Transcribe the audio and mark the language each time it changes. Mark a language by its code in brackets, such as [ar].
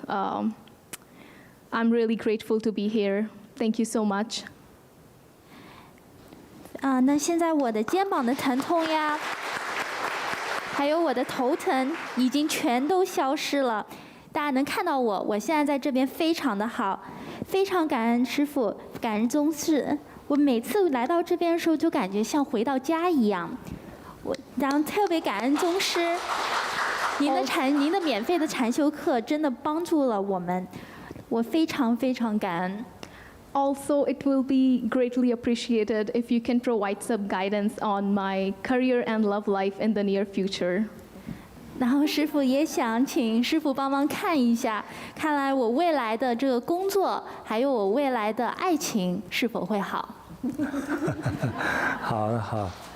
[en] I'm really grateful to be here. Thank you so much. [zh] 那现在我的肩膀的疼痛呀，还有我的头疼，已经全都消失了。大家能看到我现在在这边非常的好，非常感恩师父，感恩宗师。我每次来到这边的时候，就感觉像回到家一样。然后特别感恩宗师，您的免费的禅修课真的帮助了我们，我非常非常感恩。 [en] Also, it will be greatly appreciated if you can provide some guidance on my career and love life in the near future. [zh] 然后师父也想请师父帮忙看一下，看来我未来的这个工作，还有我未来的爱情是否会好。好，好，